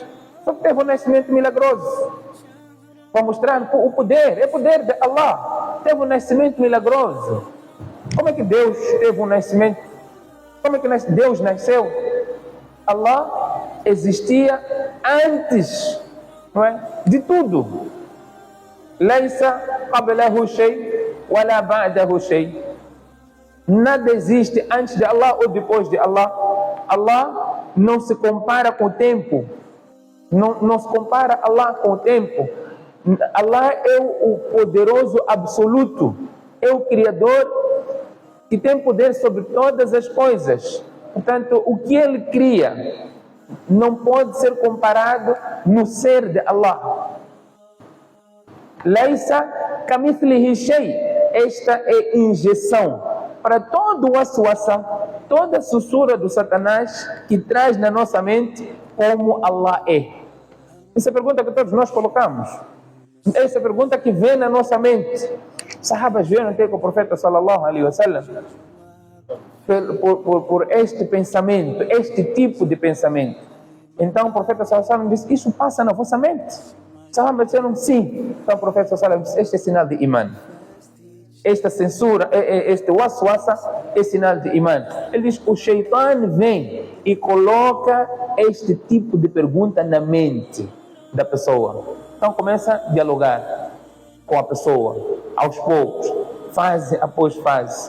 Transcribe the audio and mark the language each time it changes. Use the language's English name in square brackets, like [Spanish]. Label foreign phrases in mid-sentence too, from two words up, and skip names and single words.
[Portuguese] Só que teve um nascimento milagroso. Para mostrar o poder, é poder de Allah. Teve um nascimento milagroso. Como é que Deus teve um nascimento? Como é que Deus nasceu? Allah existia antes, não é? De tudo. [Arabic] ليس قبله شيء ولا بعده شيء. [Portuguese] Nada existe antes de Allah ou depois de Allah. Allah não se compara com o tempo. Não se compara Allah com o tempo. Allah é o poderoso absoluto. É o Criador que tem poder sobre todas as coisas. Portanto, o que ele cria não pode ser comparado no ser de Allah. [Arabic] ليس كمثله شيء. [Portuguese] Esta é injeção para todo o waswasa, toda a sussura do Satanás que traz na nossa mente como Allah é. Essa é a pergunta que todos nós colocamos. Essa é a pergunta que vem na nossa mente. Sahabas vieram até com o profeta [Arabic] صلى الله عليه وسلم [Portuguese] por este pensamento, este tipo de pensamento. Então o profeta [Arabic] صلى الله عليه وسلم [Portuguese] disse: isso passa na vossa mente? Sahabas disseram sim. Então o profeta [Arabic] صلى الله عليه وسلم [Portuguese] disse: este é sinal de iman. Esta censura, este waswasa é sinal de iman. Ele diz: o Shaitan vem e coloca este tipo de pergunta na mente da pessoa. Então começa a dialogar com a pessoa, aos poucos, fase após fase.